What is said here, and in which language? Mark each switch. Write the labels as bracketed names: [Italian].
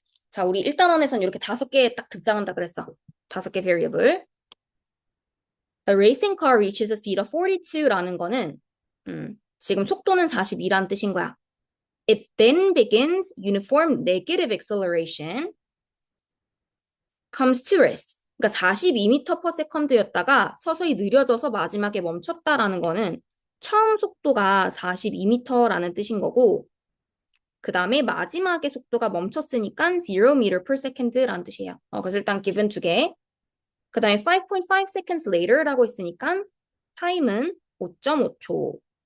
[Korean] 자, 우리 1단원에서는 이렇게 5개 딱 등장한다 그랬어. 5개 variable. [English] A racing car reaches a speed of 42 [Korean] 라는 거는 지금 속도는 42라는 뜻인 거야. [English] It then begins uniform negative acceleration comes to rest. [Korean] 그러니까 42m per second였다가 서서히 느려져서 마지막에 멈췄다라는 거는 처음 속도가 42m라는 뜻인 거고 그 다음에 마지막에 속도가 멈췄으니까 0 meter per second라는 뜻이에요. 그래서 일단 given 2개. 그 다음에 [English] 5.5 seconds later [Korean] 라고 있으니까 time은 5.5초.